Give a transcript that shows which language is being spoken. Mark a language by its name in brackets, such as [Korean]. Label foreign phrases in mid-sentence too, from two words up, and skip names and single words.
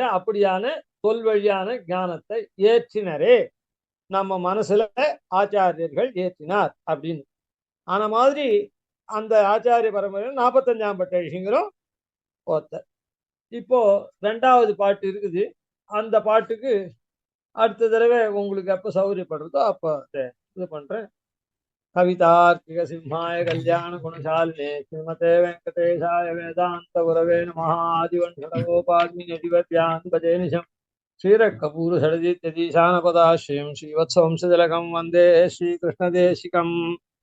[Tamil] அப்படியான தொல்வழியான ஞானத்தை ஏற்றினரே நம்ம மனசுல ஆச்சாரியர்கள் ஏற்றினார் அப்படின்னு. ஆன மாதிரி அந்த ஆச்சாரிய பரம்பரையில் 45ஆம் பட்ட விஷயங்களும் ஒருத்தர். இப்போ 2வது பாட்டு இருக்குது. அந்த பாட்டுக்கு அடுத்த தடவை உங்களுக்கு எப்ப சௌகரியப்படுறதோ அப்ப இது பண்றேன். [Sanskrit] कवितार्किक सिंहाय कल्याण गुणशालिने श्रीमते वेङ्कटेशाय वेदान्त गुरवे नमः. आदिवण्शठकोपात्मिनिधिवद्यान् भजेऽनिशम् श्रीरङ्गपुर् शठजिद्यतीशानपदाश्रीम् श्रीवत्सवंशजलकम् वन्दे श्रीकृष्णदेशिकम्.